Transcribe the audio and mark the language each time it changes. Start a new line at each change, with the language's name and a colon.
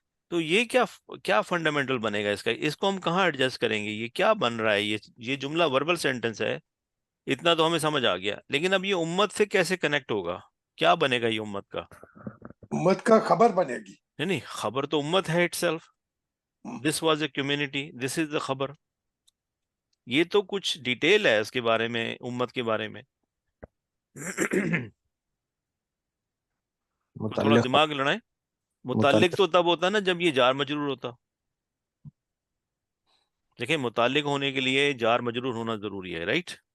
Urdu: تو یہ کیا فنڈامنٹل بنے گا اس کا؟ اس کو ہم کہاں ایڈجسٹ کریں گے؟ یہ کیا بن رہا ہے؟ یہ جملہ وربل سینٹنس ہے، اتنا تو ہمیں سمجھ آ گیا، لیکن اب یہ امت سے کیسے کنیکٹ ہوگا؟ کیا بنے گا یہ امت کا؟ امت کا خبر بنے گی. نہیں، خبر تو امت ہے
English: Itself. This was a community, this is the خبر.
Urdu: یہ تو کچھ ڈیٹیل ہے اس کے بارے میں، امت کے بارے میں. تھوڑا دماغ لڑائیں. متعلق تو تب ہوتا نا جب یہ جار مجرور ہوتا. دیکھیں متعلق ہونے کے لیے جار مجرور ہونا ضروری ہے، رائٹ.